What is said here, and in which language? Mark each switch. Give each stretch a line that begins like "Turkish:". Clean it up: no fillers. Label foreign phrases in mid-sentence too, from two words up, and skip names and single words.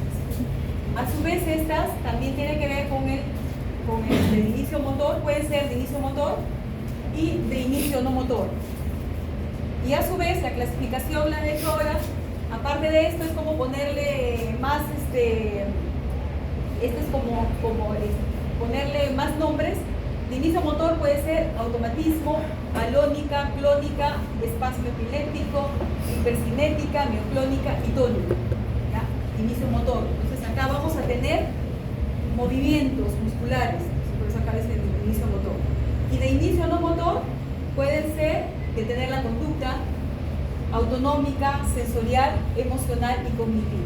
Spanish: A su vez, estas también tienen que ver con el de inicio motor, puede ser de inicio motor y de inicio no motor. Y a su vez, la clasificación la de hecho ahora, aparte de esto, es como ponerle más, es como ponerle más nombres. De inicio motor puede ser automatismo, alónica, clónica, espasmo epiléptico, hipercinética, mioclónica y tónica. ¿Ya? Inicio motor. Entonces acá vamos a tener movimientos musculares, por eso acá es el inicio motor. Y de inicio no motor pueden ser de tener la conducta autonómica, sensorial, emocional y cognitiva.